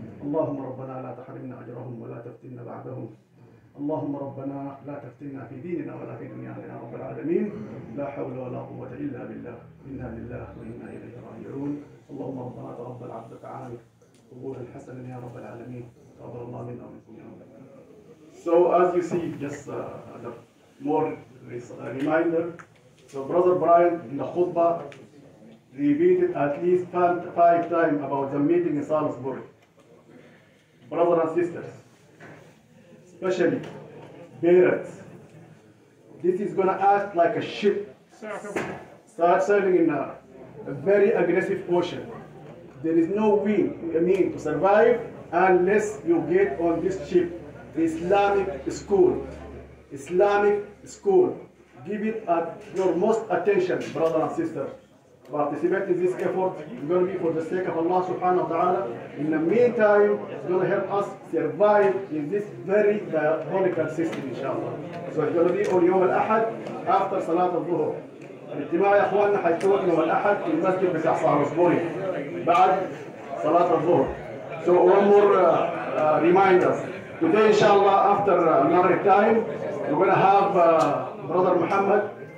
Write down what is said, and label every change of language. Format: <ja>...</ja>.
<ar>اللهم ربنا لا تحرمنا أجرهم ولا تفتنا بعدهم. اللهم ربنا لا تفتنا في ديننا ولا في دنيانا يا رب العالمين. لا حول ولا قوة إلا بالله. إنا لله وإنا إليه راجعون. اللهم ربنا تقبل عبدك عامر قبولا حسنا يا رب العالمين. تقبل الله منا ومنكم يا رب العالمين.</ar> <en>So as you see, just the more reminder. So Brother Bryant in the khutbah repeated at least 5 times about the meeting in Salisbury. Brothers and sisters, especially parents, this is going to act like a ship start sailing in a very aggressive ocean. There is no way to survive unless you get on this ship. Islamic school. Give it your most attention, brothers and sisters. Participate in this effort. It's going to be for the sake of Allah subhanahu wa ta'ala. In the meantime, it's going to help us survive in this very diabolical system, inshallah. So it's going to be on</en> <ar>يوم الأحد</ar> <en>after</en> <ar>صلاة الظهر. الاجتماع يا اخواننا حيكون يوم الأحد في المسجد بتاع صالحبوري بعد صلاة الظهر.</ar> <en>So one more reminder. Today, inshallah, after Maghrib time, we're going to have Brother Muhammad.</en>